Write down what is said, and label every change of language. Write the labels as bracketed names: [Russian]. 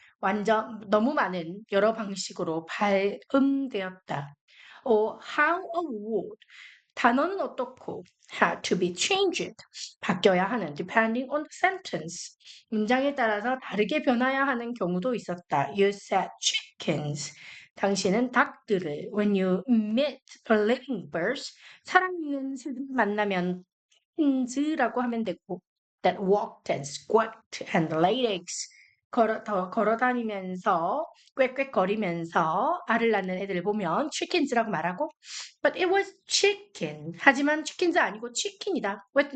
[Korean] 완전 너무 많은 여러 방식으로 발음되었다. [English] Or how a word, [Korean] 단어는 어떻고 [English] had to be changed, [Korean] 바뀌어야 하는 [English] depending on the sentence. [Korean] 문장에 따라서 다르게 변화해야 하는 경우도 있었다. [English] You said chickens. [Korean] 당신은 닭들을 [English] when you meet a living bird, [Korean] 살아있는 새를 만나면 chickens라고 하면 되고 [English] that walked and squawked and laid eggs. [Korean] 걸어 다니면서 꽥꽥거리면서 알을 낳는 애들을 보면 chickens라고 말하고 [English] but it was chicken. [Korean] 하지만 chickens 아니고 chicken이다.